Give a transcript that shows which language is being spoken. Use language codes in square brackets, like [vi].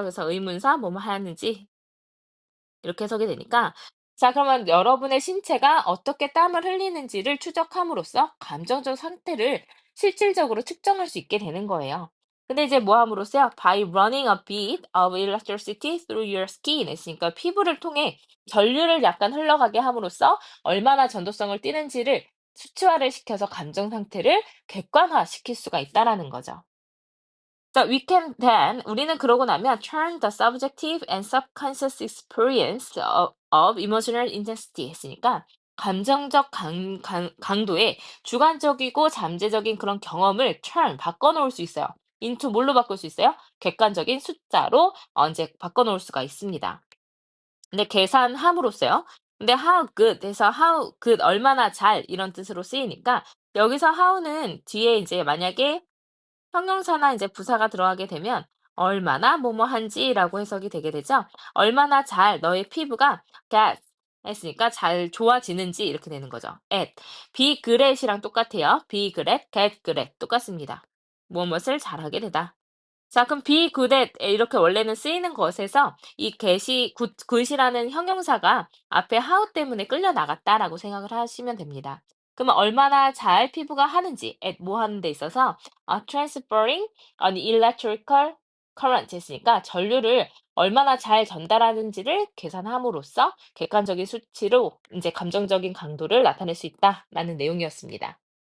[ko] 그래서 의문사 뭐뭐 하는지 이렇게 해석이 되니까, 자, 그러면 여러분의 신체가 어떻게 땀을 흘리는지를 추적함으로써 감정적 상태를 실질적으로 측정할 수 있게 되는 거예요. 근데 이제 뭐 함으로써요? [en] By running a bit of electricity through your skin [ko] 했으니까 피부를 통해 전류를 약간 흘러가게 함으로써 얼마나 전도성을 띠는지를 수치화를 시켜서 감정 상태를 객관화시킬 수가 있다라는 거죠. [en] So we can then [ko] 우리는 그러고 나면 [en] turn the subjective and subconscious experience of emotional intensity [ko] 했으니까 감정적 강도의 주관적이고 잠재적인 그런 경험을 [en] turn [ko] 바꿔놓을 수 있어요. into 뭘로 바꿀 수 있어요? 객관적인 숫자로 이제 바꿔놓을 수가 있습니다. 근데 계산함으로써요. 근데 how good 해서 how good 얼마나 잘 이런 뜻으로 쓰이니까 여기서 how는 뒤에 이제 만약에 형용사나 이제 부사가 들어가게 되면 얼마나 뭐뭐한지라고 해석이 되게 되죠. 얼마나 잘 너의 피부가 get 했으니까 잘 좋아지는지 이렇게 되는 거죠. at be great이랑 똑같아요. [en] be great, get great [ko] 똑같습니다. 무엇을 잘하게 되다. 자, 그럼 be good at 이렇게 원래는 쓰이는 것에서 이 get이 good이라는 형용사가 앞에 how 때문에 끌려 나갔다라고 생각을 하시면 됩니다. 그러면 얼마나 잘 피부가 하는지 at 뭐 하는 데 있어서 [en] transferring an electrical current [ko] 했으니까 전류를 얼마나 잘 전달하는지를 계산함으로써 객관적인 수치로 이제 감정적인 강도를 나타낼 수 있다라는 내용이었습니다.